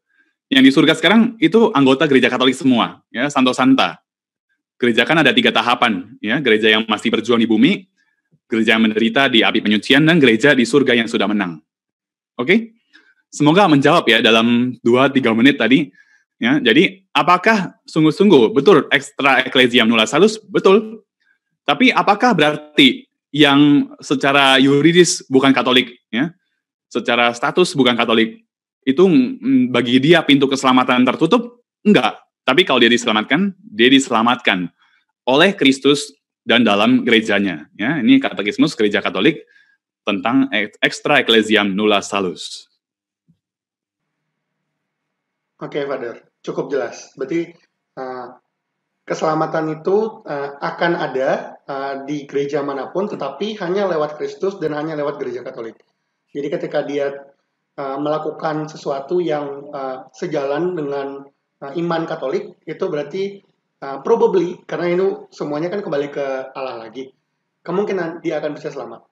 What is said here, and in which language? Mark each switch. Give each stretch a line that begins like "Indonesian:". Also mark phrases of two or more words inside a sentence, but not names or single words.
Indonesian: Yang di surga sekarang itu anggota gereja Katolik semua, ya, Santo Santa. Gereja kan ada 3 tahapan, ya, gereja yang masih berjuang di bumi, gereja yang menderita di api penyucian, dan gereja di surga yang sudah menang. Oke? Semoga menjawab ya dalam 2-3 menit tadi. Ya, jadi apakah sungguh-sungguh betul
Latin: extra ecclesiam nulla salus?
Indonesian: Betul. Tapi apakah berarti yang secara yuridis bukan Katolik, ya, secara status bukan Katolik, itu bagi dia pintu keselamatan tertutup? Enggak. Tapi kalau dia diselamatkan oleh Kristus dan dalam gerejanya. Ya, ini katekismus gereja Katolik tentang
Latin: extra ecclesiam nulla salus.
Indonesian: Oke, Father. Cukup jelas. Berarti keselamatan itu akan ada di gereja manapun, tetapi hanya lewat Kristus dan hanya lewat gereja Katolik. Jadi ketika dia melakukan sesuatu yang sejalan dengan iman Katolik, itu berarti probably, karena itu semuanya kan kembali ke Allah lagi, kemungkinan dia akan bisa selamat.